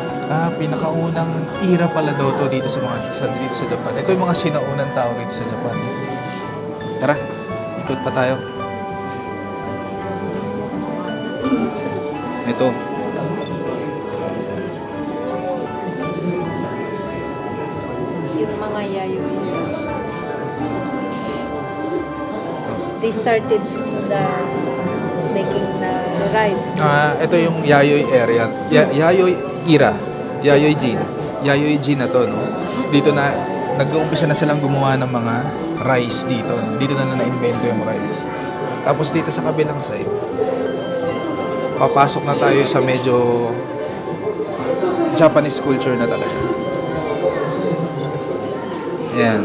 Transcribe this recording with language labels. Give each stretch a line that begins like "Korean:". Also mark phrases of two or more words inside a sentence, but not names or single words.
Filipino: Pinakaunang era pala daw to dito sa dito sa Japan. Ito yung mga sinaunang tao dito sa Japan. Tara, ikot pa tayo. Ito. Yung mga yayo.
English: They started the making the rice.
Filipino: Ito yung Yayoi area. Yayoi era. Yayoi Jin. Yayoi Jin na to, no? Dito na nag-uumpisa na silang gumawa ng mga rice dito. No? Dito na na-invento yung rice. Tapos dito sa kabilang side, papasok na tayo sa medyo
English: Japanese culture
Filipino: na talaga. Ayan.